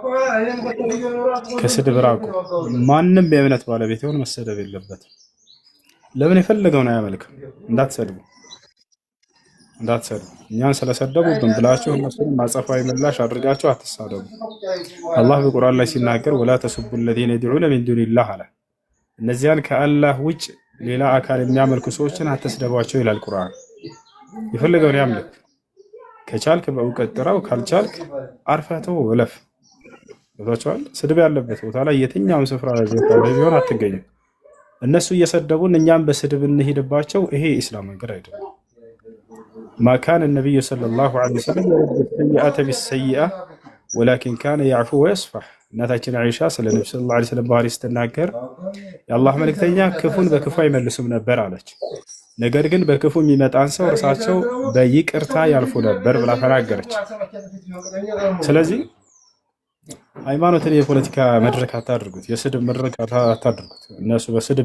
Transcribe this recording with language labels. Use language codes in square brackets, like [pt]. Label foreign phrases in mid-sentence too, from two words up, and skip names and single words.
[am] ከስድብ ራቁ። ማንም የእምነት ባለቤት ይሁን መሰደብ የለበትም። ለምን የፈለገውን አያመልክም። እንዳትሰድቡ እኛን ስለሰደቡብን ብላችሁ እነሱን ማጸፋዊ ምላሽ አድርጋችሁ አትሳደቡ። አላህ በቁርአን ላይ ሲናገር [ar] ولا تسبوا الذين يدعون من دون الله [am] አለ። እነዚያን ከአላህ ውጭ ሌላ አካል የሚያመልኩ ሰዎችን አትስደቧቸው ይላል ቁርአን። የፈለገውን ያምልክ። ከቻልክ በእውቀት ጥራው፣ ካልቻልክ አርፈተው ወለፍ። ወጣቻል ስድብ ያለበት ቦታ ላይ የትኛውም ስፍራ ላይ ቢሆን አትገኙ። እነሱ እየሰደቡን እኛም በስድብ እንሄድባቸው። ይሄ ኢስላም መንገድ አይደለም። [ar] ما كان النبي صلى الله عليه وسلم يرد السيئة بالسيئة ولكن كان يعفو ويصفح [am] እናታችን አይሻ ስለ ነብዩ [ar] صلى الله عليه وسلم [am] ባህሪ ስትናገር የአላህ መልእክተኛ ክፉን በክፉ አይመልሱም ነበር አለች። ነገር ግን በክፉ የሚመጣን ሰው እርሳቸው በይቅርታ ያልፉ ነበር ብላ ተናገረች። ስለዚህ ሃይማኖትን የፖለቲካ መድረክ አታድርጉት፣ የስድብ መድረክ አታድርጉት። እነሱ በስድብ